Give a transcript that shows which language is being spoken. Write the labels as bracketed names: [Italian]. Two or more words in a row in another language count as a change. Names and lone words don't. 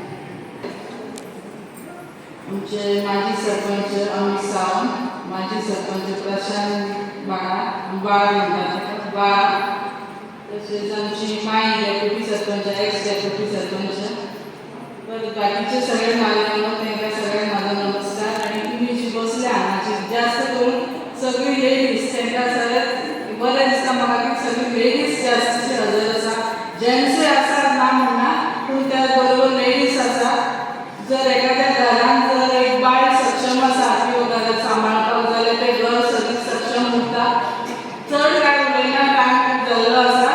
[Marathi] आमचे माजी सरपंच अमित सावंत, माजी सरपंच प्रशांत बाळा म्हणतात बाळा, तसेच आमची माई डेप्युटी सरपंच, [English] ex deputy [Marathi] सरपंच, तर बाकीचे सगळे माझे त्यांना सगळे माझा नमस्कार. आणि तुम्ही जी बसले आहात जास्त करून सगळी लेडीज [Konkani] त्यांना सगळ्यात बरें दिसता म्हाका की सगळी लेडीज जास्तशे हजर आसा. जेंट्सूय आसात ना म्हणना, पूण त्या बरोबर लेडीज आसा. जर एखाद्या घरान जर एक बायल सक्षम आसा किंवा घरात सांबाळपाक जाल्यार ते घर सगळी सक्षम उरता. चड काय उलयना, टायम खूब जाल्लो आसा.